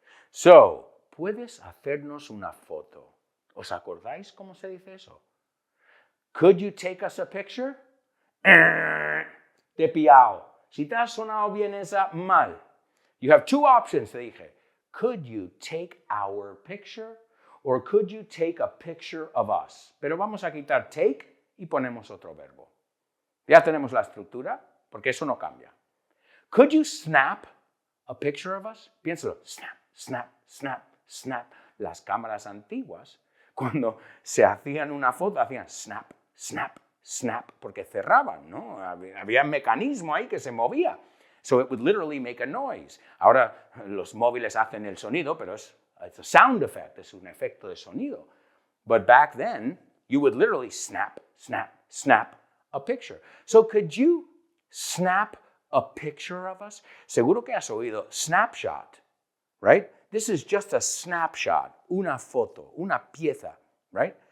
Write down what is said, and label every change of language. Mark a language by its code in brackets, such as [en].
[es] So, ¿puedes hacernos una foto? ¿Os acordáis cómo se dice eso? [en] Could you take us a picture? [es] Te he pillado. Si te ha sonado bien esa, mal. [en] You have two options, [es] te dije. [en] Could you take our picture? Or could you take a picture of us? [es] Pero vamos a quitar take y ponemos otro verbo. Ya tenemos la estructura, porque eso no cambia. [en] Could you snap a picture of us? [es] Piénsalo. Snap, snap, snap, snap. Las cámaras antiguas, cuando se hacían una foto, hacían snap, snap, snap, porque cerraban, ¿no? Había un mecanismo ahí que se movía. [en] So it would literally make a noise. [es] Ahora los móviles hacen el sonido, pero [en] it's a sound effect, [es] es un efecto de sonido. [en] But back then, you would literally snap, snap, snap a picture. So could you snap a picture of us? [es] Seguro que has oído snapshot, right? [en] This is just a snapshot, [es] una foto, una pieza, right?